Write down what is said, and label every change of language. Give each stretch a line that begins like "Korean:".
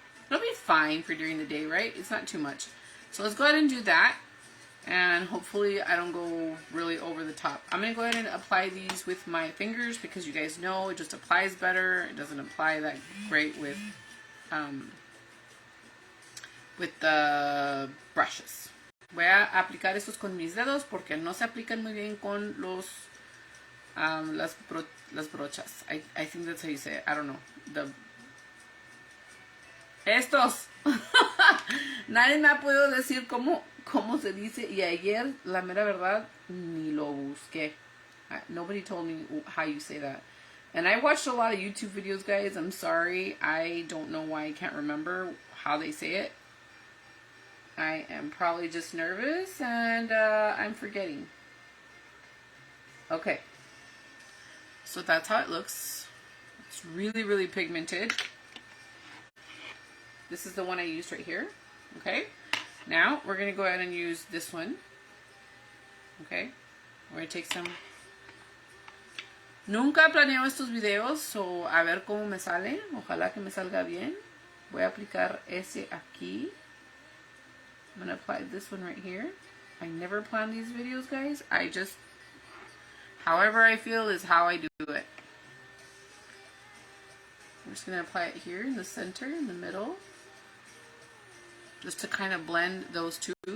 English: It'll be fine for during the day, right? It's not too much. So let's go ahead and do that. And hopefully I don't go really over the top. I'm going to go ahead and apply these with my fingers because you guys know it just applies better. It doesn't apply that great with the brushes.
Spanish: Voy a aplicar estos con mis dedos porque no se aplican muy bien con las brochas.
English: I think that's how you say it. I don't know.
Spanish: Estos. Nadie me ha podido decir cómo cómo se dice. Y ayer, la mera verdad, ni lo busqué.
English: Nobody told me how you say that. And I watched a lot of YouTube videos, guys. I'm sorry. I don't know why I can't remember how they say it. I am probably just nervous and I'm forgetting. Okay. So that's how it looks. It's really, really pigmented. This is the one I used right here. Okay. Now we're going to go ahead and use this one. Okay. We're going to take some.
Spanish: Nunca planeo estos videos, so a ver cómo me sale. Ojalá que me salga bien. Voy a aplicar ese aquí.
English: I'm going to apply this one right here. I never plan these videos, guys. I just, however I feel is how I do it. I'm just going to apply it here in the center, in the middle. Just to kind of blend those two.